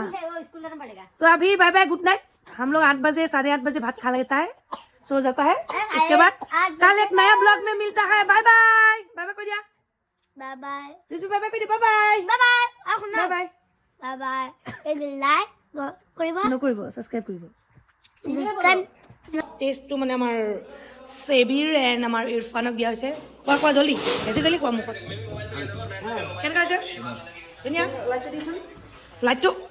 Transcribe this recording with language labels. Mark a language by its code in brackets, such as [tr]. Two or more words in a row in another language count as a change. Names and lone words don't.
[hi] है वो स्कूल जाना पड़ेगा तो अभी [en] bye bye good night [hi] हम लोग 8 बजे 8:30 बजे भात खा लेता है सो जाता है उसके बाद कल एक नया ब्लॉग में मिलता है [en] bye bye bye bye [hi] कोरिया [en] bye bye bye bye कोरिया bye bye bye bye bye bye bye bye [hi] एक लाइक [en] কৰিবা [as] নকৰিব সাবস্ক্ৰাইব কৰিব টেষ্টটো মানে আমাৰ সেবিৰ এণ্ড আমাৰ ইৰফানক দিয়া হৈছে কোৱা জলদি বেছি জলদি কোৱা মুখত কেনেকুৱা হৈছে ধুনীয়া লাইটটো